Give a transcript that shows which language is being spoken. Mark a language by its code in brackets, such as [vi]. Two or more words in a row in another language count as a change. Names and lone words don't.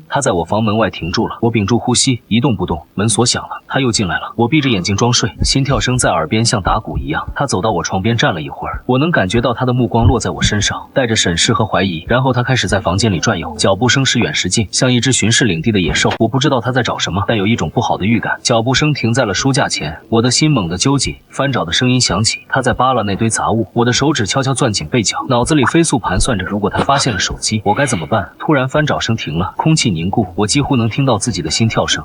[zh] 他在我房門外停住了，我屏住呼吸，一動不動。門鎖響了，他又進來了。我閉着眼睛裝睡，心跳聲在耳邊像打鼓一樣。他走到我床邊站了一會兒，我能感覺到他的目光落在我身上，帶着審視和懷疑。然後他開始在房間裡轉悠，腳步聲時遠時近，像一只巡視領地的野獸。我不知道他在找什麼，但有一種不好的預感。腳步聲停在了書架前，我的心猛地揪緊，翻找的声音響起，他在扒拉那堆雜物。我的手指悄悄攥緊被角，腦子裡飞速盘算着，如果他发现了手机，我該怎麼辦？突然翻找聲停了，空氣凝固，我幾乎能聽到自己的心跳聲。